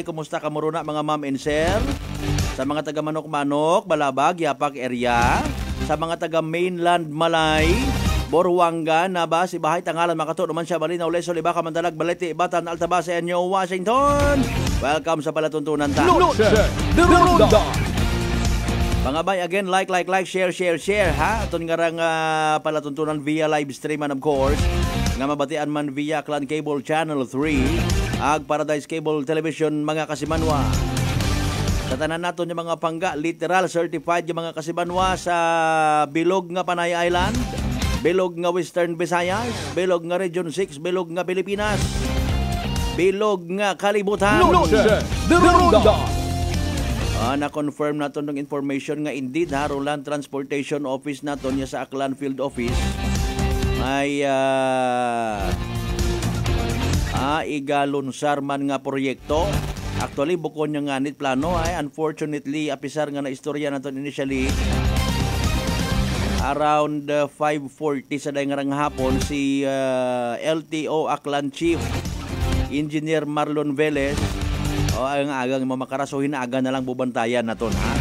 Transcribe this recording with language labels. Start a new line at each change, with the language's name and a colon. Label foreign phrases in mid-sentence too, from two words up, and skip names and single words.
Aklanon: Kumusta ka muruna mga
English: ma'am and sir?
Aklanon: Sa mga taga Manok-Manok, Balabag, Yapak area, sa mga taga mainland Malay, Boruanga, Naba, Sibahay, Tangalan, Makato, naman siya, Balinaw, Leso, Libaca, Mandalag, Balete, Ibatan, Altabasa, Enyo, Washington. Welcome sa palatuntunan ta. Pangabay
English: again, like, share,
Aklanon: ha? Aton nga rang palatuntunan
English: via live stream and of course,
Aklanon: nga mabatian man via Clan Cable Channel 3. ag Paradise Cable Television mga kasimanwa. Sa tanan nato yung mga pangga,
English: literal certified
Aklanon: yung mga kasimanwa sa bilog nga Panay Island, bilog nga Western Visayas, bilog nga Region 6, bilog nga Pilipinas, bilog nga kalibutan. Noche de Ronda. Na-confirm naton ng information nga indeed Roland Transportation Office naton niya sa Aklan Field Office ay igalunsar man nga proyekto. Actually, bukod niya nga nit plano ay unfortunately apisar nga na istorya naton initially around 5:40 sa dayngarang hapon si LTO Aklan Chief Engineer Marlon Velez ang agang mamakarasuhin na aga na lang bubantayan naton